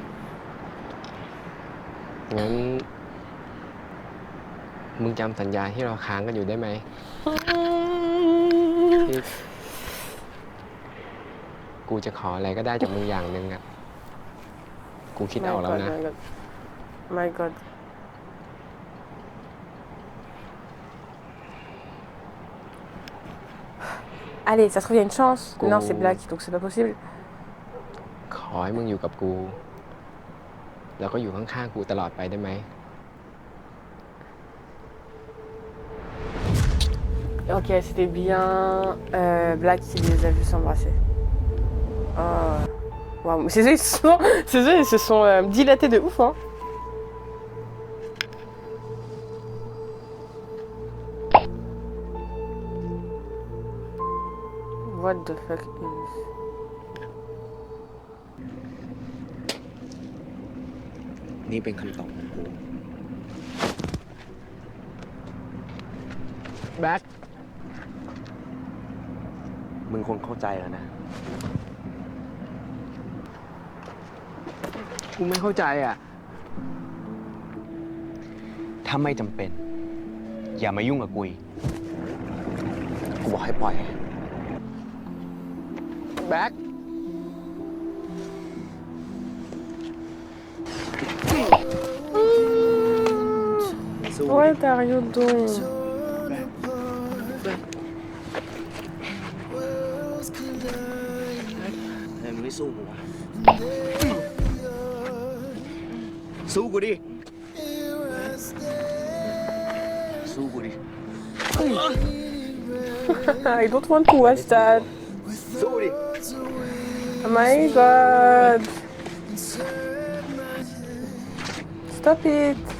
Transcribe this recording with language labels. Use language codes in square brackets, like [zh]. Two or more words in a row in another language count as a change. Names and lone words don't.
[th] งั้น มึงจำสัญญาที่เราค้างกันอยู่ได้ไหม ที่กูจะขออะไรก็ได้จากมึงอย่างหนึ่งอ่ะ กูคิดเอาแล้วนะ [en] My god. [fr] Allez, ça se trouve, il y a une chance. Non, c'est Black, donc c'est pas possible. [th] ขอให้มึงอยู่กับกู แล้วก็อยู่ข้างๆกูตลอดไปได้ไหม [fr] Ok, c'était bien Black qui les a vus s'embrasser. [en] Oh. Wow. [fr] Ces yeux, ils se sont dilatés de ouf, hein. [en] What the fuck is this? [th] นี่เป็นคำตอบของกู แบ็ค มึงคงเข้าใจแล้วนะ กูไม่เข้าใจอ่ะ ถ้าไม่จำเป็น อย่ามายุ่งกับกูอีก กูบอกให้ปล่อย แบ็ค [en] What are you doing? [th] มึงไม่สู้กูวะสู้กูดิ สู้กูดิ [en] I don't want to watch that. [th] สู้ดิ [en] Oh my god. Stop it.